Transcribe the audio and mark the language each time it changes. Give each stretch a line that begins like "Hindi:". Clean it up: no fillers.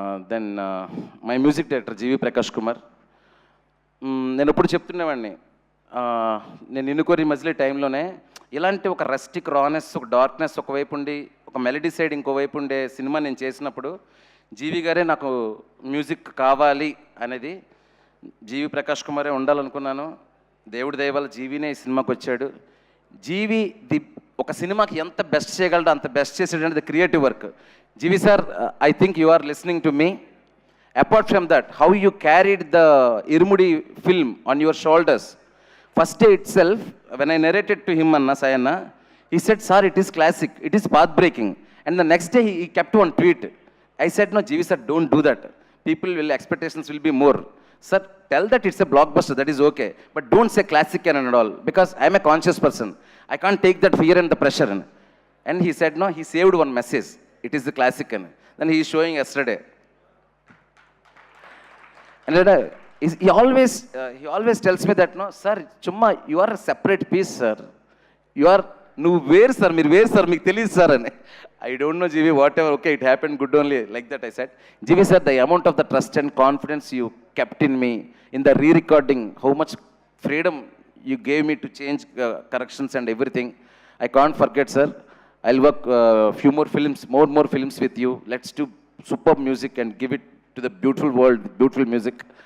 Telugu: Then my music director జీవి ప్రకాష్ కుమార్. నేను ఎప్పుడు చెప్తున్నవాడిని, నేను నిన్ను కోరి మజిలీ టైంలోనే ఇలాంటి ఒక రస్టిక్ రానెస్, ఒక డార్క్నెస్ ఒకవైపు ఉండి, ఒక మెలడీ సైడ్ ఇంకోవైపు ఉండే సినిమా నేను చేసినప్పుడు జీవి గారే నాకు మ్యూజిక్ కావాలి అనేది, జీవి ప్రకాష్ కుమారే ఉండాలనుకున్నాను. దేవుడి దయ వల్ల జీవినే ఈ సినిమాకి వచ్చాడు. జీవి ఒక సినిమాకి ఎంత బెస్ట్ చేయగలడో అంత best చేసేటది creative work.
English: Jeevi sir, I think you are listening to me. Apart from that, how you carried the Irumudi film on your shoulders. First day itself, when I narrated to him, Anna Sayana, he said, sir, it is classic, it is path-breaking. And the next day, he kept one tweet. I said, no, Jeevi sir, don't do that. Expectations will be more. Sir, tell that it's a blockbuster, that is okay. But don't say classic and all, because I'm a conscious person. I can't take that fear and the pressure. And he said, no, he saved one message. It is the classic. Then he is showing yesterday. And he always tells me that, no, sir, chumma, you are a separate piece, sir.
Telugu: నువ్వు వేరు sir, మీరు వేరు sir, మీకు తెలియదు sir అని.
English: I don't know Jeevi, whatever, okay, it happen good only, like that I said. Jeevi sir, the amount of the trust and confidence you kept in me in the re-recording, how much freedom you gave me to change corrections and everything, I can't forget sir. I'll work few more films with you. Let's do superb music and give it to the beautiful world, beautiful music.